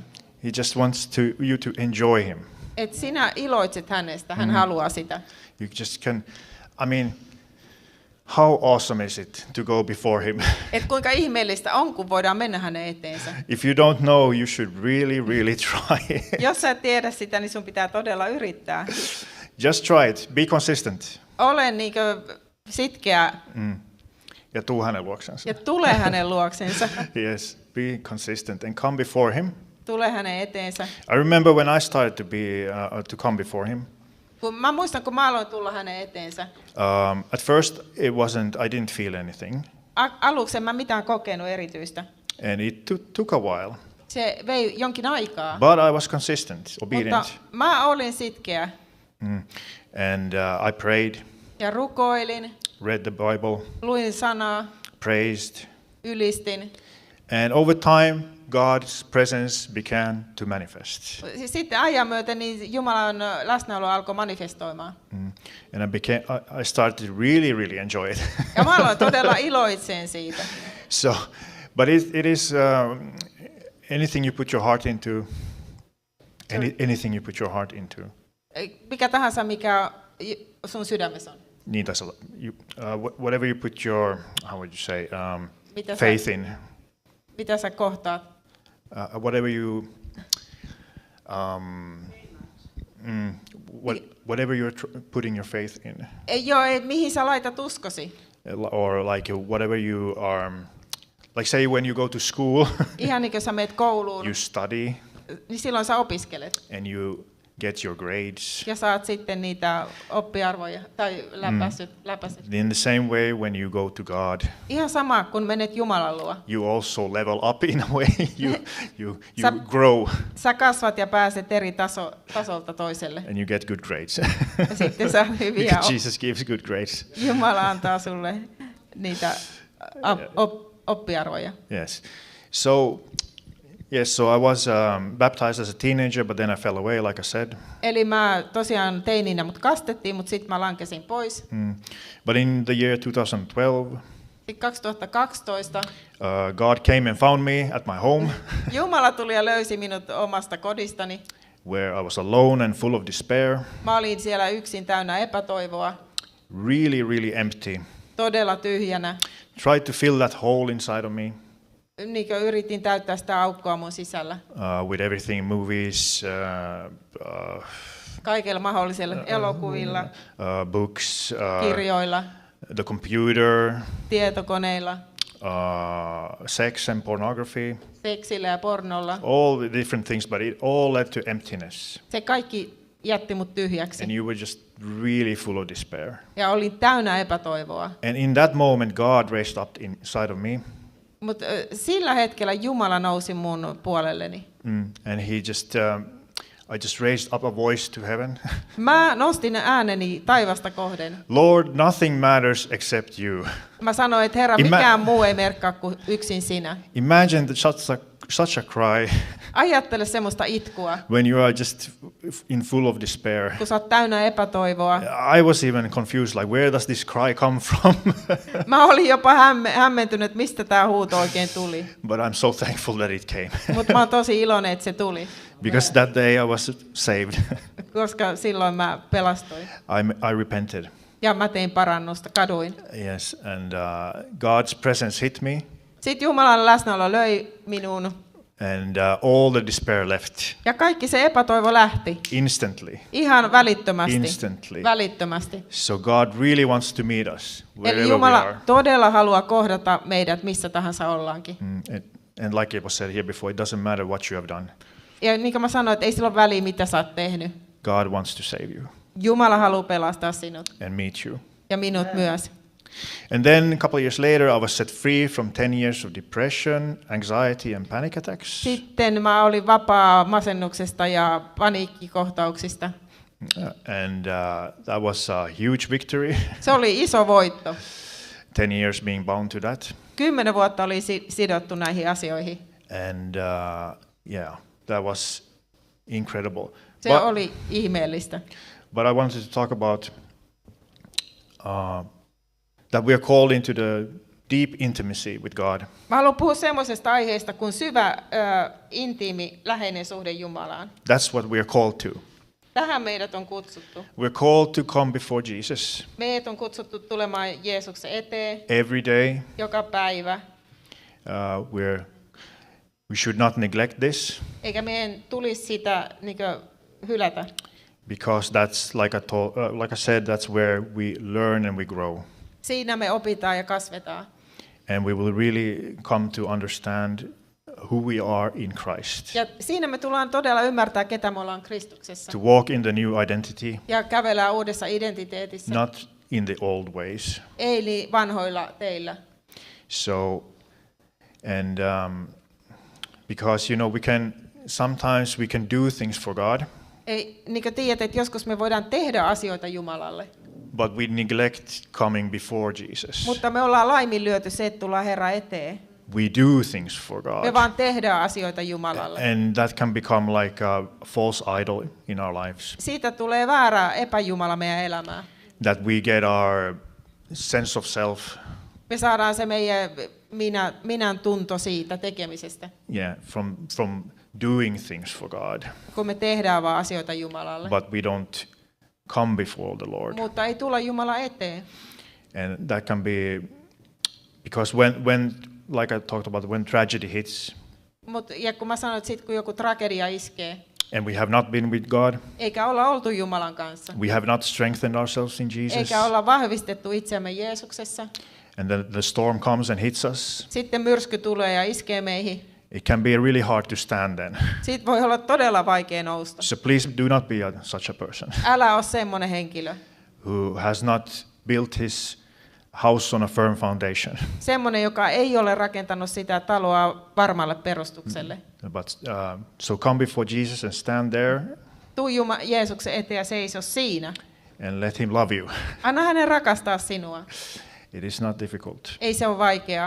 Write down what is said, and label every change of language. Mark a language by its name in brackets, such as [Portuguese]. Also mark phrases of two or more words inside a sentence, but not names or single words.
[English] He just wants you to enjoy him. [Finnish] Että sinä iloitset hänestä, hän haluaa sitä. [English] You just can, I mean, how awesome is it to go before him? [Finnish] Että kuinka ihmeellistä on, kun voidaan mennä hänen eteensä. [English] If you don't know, you should really try. [Finnish] Jos sä et tiedä sitä, niin sun pitää todella yrittää. [English] Just try it. Be consistent. [Finnish] Ole niinkö sitkeä Ja tuu hänen luoksensa. ja tule hänen luoksensa. [English] Yes, be consistent and come before him. [Finnish] Tule hänen eteensä. [English] I remember when I started to come before him. [Finnish] Mä muistan, kun mä aloin tulla hänen eteensä. [English] At first, I didn't feel anything, [Finnish] Aluksi en mä mitään kokenut erityistä. [English] and it took a while. [Finnish] Se vei jonkin aikaa. [English] But I was consistent, obedient, [Finnish] Mutta mä olin sitkeä [English] and I prayed, [Finnish] ja rukoilin, [English] read the Bible, [Finnish] luin sanaa, [English] praised, [Finnish] ylistin. [English] and over time, God's presence began to manifest. [Finnish] Sitten ajan myöten niin Jumalan läsnäolo alkoi manifestoimaan. [English] And I started to really enjoy it. [Finnish] Ja mä aloin todella iloitsen siitä. [English] So, but it is anything you put your heart into, anything you put your heart into. [Finnish] Mikä tahansa, mikä sun sydämessä on. Niin taisi olla. [English] Whatever you put your, how would you say, [Finnish] Mitä [English] faith in. [Finnish] Mitä sä kohtaat? [English] Whatever you, whatever you're putting your faith in, [Finnish] Mihin sä laitat uskosi? [English] or like whatever you are, like say when you go to school, [Finnish] Ihan niin kuin sä meet kouluun, [English] you study [Finnish] niin silloin sä opiskelet. [English] and you get your grades. [Finnish] Ja saat sitten niitä oppiarvoja tai läpäisyt. [English] In the same way, when you go to God, [Finnish] Ihan sama, kun menet Jumalan luo. [English] you also level up in a way. you [Finnish] Sä- [English] grow [Finnish] Sä kasvat ja pääset eri tasolta toiselle. [English] and you get good grades. [Finnish] Ja sitten sä hyviä [English] Because Jesus gives good grades. [Finnish] Jumala antaa sulle niitä oppiarvoja. [English] Yes. So I was baptized as a teenager, but then I fell away, like I said. [Finnish] Eli mä tosiaan teininä mut kastettiin, mutta sitten mä lankesin pois. [English] But in the year 2012, [Finnish] Sitten 2012 [English] God came and found me at my home, [Finnish] Jumala tuli ja löysi minut omasta kodistani. [English] where I was alone and full of despair, [Finnish] Mä olin siellä yksin täynnä epätoivoa, [English] really empty. [Finnish] todella tyhjänä. [English] Tried to fill that hole inside of me [Finnish] Niin kuin yritin täyttää sitä aukkoa mun sisällä. [English] with everything, movies, [Finnish] Kaikilla mahdollisilla elokuvilla, [English] books, [Finnish] kirjoilla, [English] the computer, [Finnish] tietokoneilla, [English] sex and pornography, [Finnish] seksillä ja pornolla. [English] all the different things, but it all led to emptiness. [Finnish] Se kaikki jätti mut tyhjäksi. [English] And you were just really full of despair. [Finnish] Ja olin täynnä epätoivoa. [English] And in that moment, God raised up inside of me, [Finnish] Mutta sillä hetkellä Jumala nousi mun puolelleni. [English] and I just raised up a voice to heaven. [Finnish] Mä nostin ääneni taivasta kohden. [English] Lord, nothing matters except you. [Finnish] Mä sanoin, että Herra, mikään muu ei merkkaa kuin yksin sinä. [English] Imagine that such a cry [Finnish] Ajattele semmoista itkua, [English] when you are just in full of despair. [Finnish] kun sä oot täynnä epätoivoa. [English] I was even confused, like, where does this cry come from? [Finnish] Mä olin jopa hämmentynyt, että mistä tää huuto oikein tuli. [English] But I'm so thankful that it came. [Finnish] Mutta mä oon tosi iloinen, että se tuli, [English] Because that day I was saved. [Finnish] koska silloin mä pelastuin. [English] I repented. [Finnish] Ja mä tein parannusta, kaduin. [English] Yes, and God's presence hit me, [Finnish] Sitten Jumalan läsnäolo löi minuun. [English] and all the despair left [Finnish] Ja kaikki se epätoivo lähti. [English] instantly. [Finnish] Ihan välittömästi. [English] Instantly. [Finnish] Välittömästi. [English] So God really wants to meet us wherever [Finnish] Eli [English] we [Finnish] Jumala [English] are. [Finnish] todella haluaa kohdata meidät missä tahansa ollaankin. [English] And like it was said here before, it doesn't matter what you have done. [Finnish] Ja niin kuin mä sanoin, että ei sillä ole väliä, mitä sä oot tehnyt. [English] God wants to save you [Finnish] Jumala haluaa pelastaa sinut [English] and meet you. [Finnish] ja minut myös. [English] And then a couple of years later, I was set free from 10 years of depression, anxiety, and panic attacks. [Finnish] Sitten mä olin vapaa masennuksesta ja paniikkikohtauksista. [English] And that was a huge victory. [Finnish] Se oli iso voitto. [English] 10 years being bound to that. [Finnish] 10 vuotta oli sidottu näihin asioihin. [English] And yeah, that was incredible. [Finnish] Se oli ihmeellistä. [English] But I wanted to talk about that we are called into the deep intimacy with God. [Finnish] Mä haluan puhua semmoisesta aiheesta kuin syvä, intiimi, läheinen suhde Jumalaan. [English] That's what we are called to. [Finnish] Tähän meidät on kutsuttu. [English] We're called to come before Jesus [Finnish] Meidät on kutsuttu tulemaan Jeesuksen eteen [English] every day. [Finnish] joka päivä. [English] We should not neglect this, [Finnish] Eikä meidän tulisi sitä hylätä. [English] because that's like I said, that's where we learn and we grow, [Finnish] Siinä me opitaan ja kasvetaan. [English] and we will really come to understand who we are in Christ. [Finnish] Ja siinä me tullaan todella ymmärtää, ketä me ollaan Kristuksessa. [English] To walk in the new identity, [Finnish] Ja kävellään uudessa identiteetissä. [English] not in the old ways. [Finnish] Ei vanhoilla teillä. [English] So, and because sometimes we can do things for God, [Finnish] Ei, niin kuin tiedät, että joskus me voidaan tehdä asioita Jumalalle. [English] but we neglect coming before Jesus. [Finnish] Mutta me ollaan laiminlyöty se, että tullaan Herra eteen. [English] We do things for [Finnish] Me [English] God, [Finnish] vaan tehdään asioita Jumalalle. [English] and that can become like a false idol in our lives. [Finnish] Siitä tulee väärä epäjumala meidän elämään. [English] That we get our sense of self, [Finnish] Me saadaan se meidän minän tunto siitä tekemisestä, [English] from doing things for God, [Finnish] kun me tehdään vaan asioita Jumalalle. [English] but we don't come before the Lord. [Finnish] Mutta ei tulla Jumala eteen. [English] And that can be because when like I talked about, when tragedy hits [Finnish] Ja kun mä sanoin, että sit kun joku tragedia iskee, [English] and we have not been with God, [Finnish] eikä olla oltu Jumalan kanssa, [English] we have not strengthened ourselves in Jesus, [Finnish] eikä olla vahvistettu itseämme Jeesuksessa, [English] and then the storm comes and hits us, [Finnish] sitten myrsky tulee ja iskee meihin, [English] it can be really hard to stand then. [Finnish] siitä voi olla todella vaikea nousta. [English] So please do not be such a person [Finnish] Älä ole semmoinen henkilö. [English] who has not built his house on a firm foundation. [Finnish] Semmoinen, joka ei ole rakentanut sitä taloa varmalle perustukselle. [English] But so come before Jesus and stand there [Finnish] Tuu Jeesuksen eteen ja seiso siinä. [English] and let him love you. [Finnish] Anna hänen rakastaa sinua. [English] It is not difficult. [Finnish] Ei se ole vaikeaa.